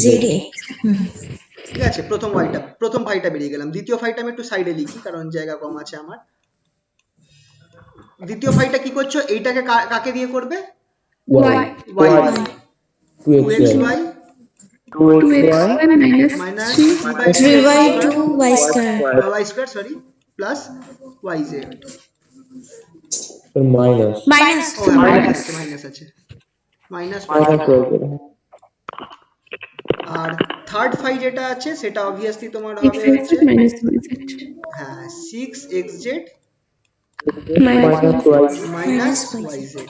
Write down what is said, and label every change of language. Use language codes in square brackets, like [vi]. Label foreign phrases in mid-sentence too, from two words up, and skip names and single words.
[bn] ঠিক আছে, প্রথম ফাইটা বেরিয়ে গেলাম, দ্বিতীয় ফাইটা আমি একটু সাইডে লিখি কারণ জায়গা কম আছে আমার। দ্বিতীয় ফাইটা কি করছো, এইটাকে কাকে দিয়ে করবে, y y দিয়ে, 2xy 2xy minus - 3y 3 2y square y square, সরি, প্লাস yz। মাইনাস minus ও হ্যাঁ মাইনাস আছে, মাইনাস -y। আর থার্ড ফাই যেটা আছে সেটা অবভিয়াসলি তোমার হবে হচ্ছে হ্যাঁ 6xz মাইনাস yz।